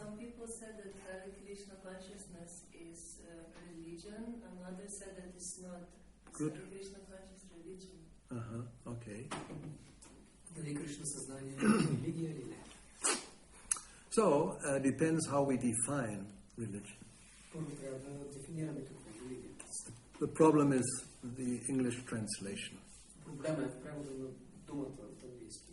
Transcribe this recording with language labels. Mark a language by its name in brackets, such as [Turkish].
[English] Some people said that Hare Krishna consciousness is religion, and others said that it's not. Good. Hare Krishna conscious religion. Okay. [Bulgarian] Дали Кришна съзнание е религия или не? [English] So, depends how we define religion. [Bulgarian] Първо трябва да дефинираме какво е религията. [English] The problem is the English translation. [Bulgarian] Проблема е в превода на думата от английски.